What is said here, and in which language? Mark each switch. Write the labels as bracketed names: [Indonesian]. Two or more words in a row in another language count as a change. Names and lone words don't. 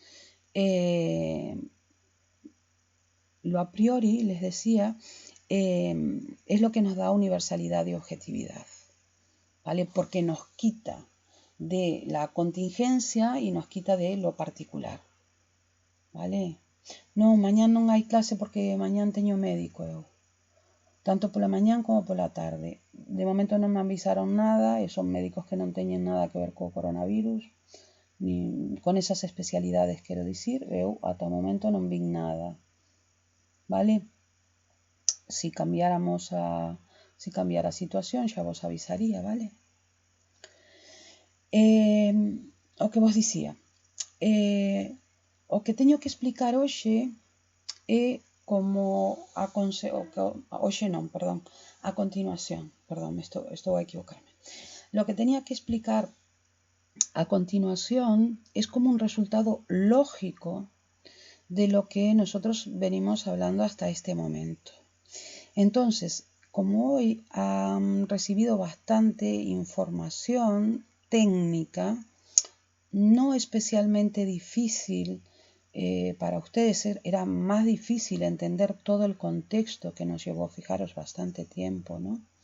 [Spanish] Lo a priori, les decía, es lo que nos da universalidad y objetividad, ¿vale? Porque nos quita de la contingencia y nos quita de lo particular, ¿vale? [Galician] No, mañana non hai clase porque mañana teño médico eu. Tanto pola mañán como pola tarde. De momento non me avisaron nada e son médicos que non teñen nada que ver co coronavirus, ni con esas especialidades, quero dicir, eu ata o momento non vin nada. Vale? Si cambiara a situación xa vos avisaría, vale? O que vos dicía, o que teño que explicar hoxe é como a continuación, estou a equivocarme. [Spanish] Lo que tenía que explicar a continuación es como un resultado lógico de lo que nosotros venimos hablando hasta este momento. Entonces, como hoy han recibido bastante información técnica, no especialmente difícil para ustedes, era más difícil entender todo el contexto que nos llevó, fijaros, bastante tiempo, ¿no?